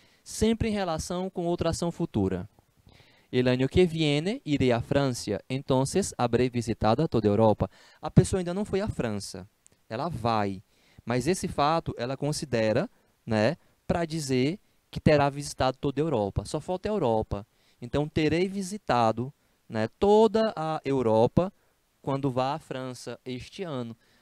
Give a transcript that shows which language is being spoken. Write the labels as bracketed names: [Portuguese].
[Portuguese] Sempre em relação com outra ação futura. [Spanish] El año que viene iré a Francia, entonces habré visitado toda a Europa. [Portuguese] A pessoa ainda não foi à França, ela vai. Mas esse fato ela considera, né, para dizer que terá visitado toda a Europa. Só falta a Europa. Então, terei visitado, né, toda a Europa quando vá à França este ano.